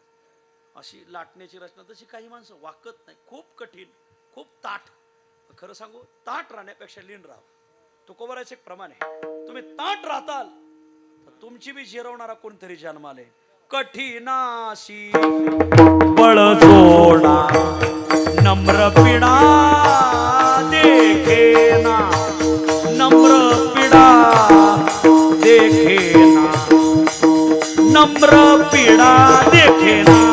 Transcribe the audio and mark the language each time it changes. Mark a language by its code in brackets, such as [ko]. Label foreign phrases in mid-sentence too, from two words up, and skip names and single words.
[mr] अशी लाटण्याची रचना. तशी काही माणसं वाकत नाही. खूप कठीण, खूप ताठ. खरं सांगू, ताठ राहण्यापेक्षा लीन राहा. तुकोबाराचं एक प्रमाण आहे. तुम्ही ताठ राहताल तर तुमची बी जिरवणारा कोणतरी जन्माला येईल. कठीणाशी बळजोडा नम्र पिडा देखेना. नम्र पिडा देखेना. नम्र पिडा देखेना.